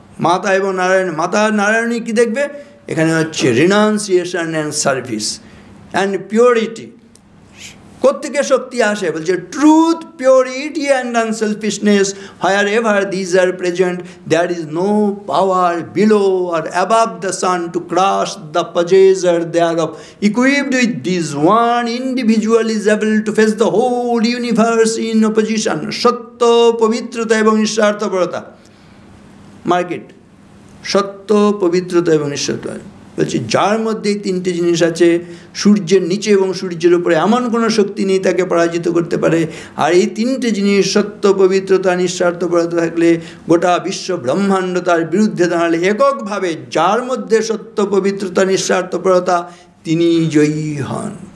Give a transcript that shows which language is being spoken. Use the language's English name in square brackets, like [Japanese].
[Bangla] মাতা এবং নারায়ণ, মাতা নারায়ণী কি দেখবে এখানে হচ্ছে [English] Renunciation and service and purity. [Bangla] কোত্থেকে শক্তি আসে? বলছে [English] Truth, purity and unselfishness, wherever these are present there is no power below or above the sun to crush the possessor thereof. Equipped with this, one individual is able to face the whole universe in opposition. [Bangla] সত্য, পবিত্রতা এবং নিঃস্বার্থপরতা। Market সত্য, পবিত্রতা এবং নিঃস্বার্থপরতা। বলছি যার মধ্যে এই তিনটে জিনিস আছে, সূর্যের নিচে এবং সূর্যের উপরে এমন কোনো শক্তি নেই তাকে পরাজিত করতে পারে। আর এই তিনটে জিনিস সত্য, পবিত্রতা, নিঃস্বার্থপরতা থাকলে গোটা বিশ্ব ব্রহ্মাণ্ড তার বিরুদ্ধে দাঁড়ালে এককভাবে যার মধ্যে সত্য, পবিত্রতা, নিঃস্বার্থপরতা, তিনি জয়ী হন।